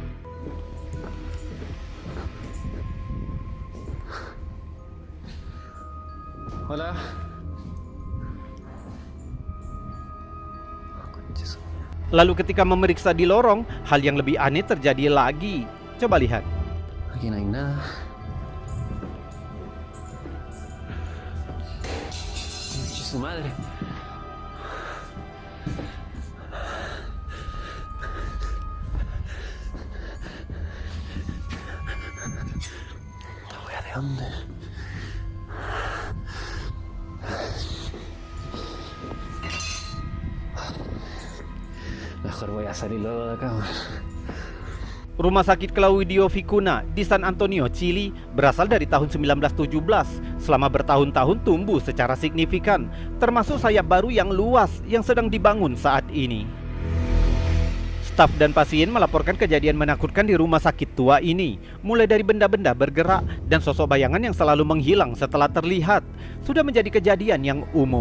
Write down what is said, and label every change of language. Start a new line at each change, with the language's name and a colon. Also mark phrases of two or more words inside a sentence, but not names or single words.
Spanish: Hola.
Indonesian: Lalu ketika memeriksa di lorong, hal yang lebih aneh terjadi lagi. Coba lihat.
Spanish: Aquí no hay nada. Su madre. La wea de dónde. Mejor voy a salir luego de acá.
Indonesian: Rumah sakit Claudio Vicuna di San Antonio, Chili berasal dari tahun 1917. Selama bertahun-tahun tumbuh secara signifikan, termasuk sayap baru yang luas yang sedang dibangun saat ini. Staf dan pasien melaporkan kejadian menakutkan di rumah sakit tua ini, mulai dari benda-benda bergerak dan sosok bayangan yang selalu menghilang setelah terlihat, sudah menjadi kejadian yang umum.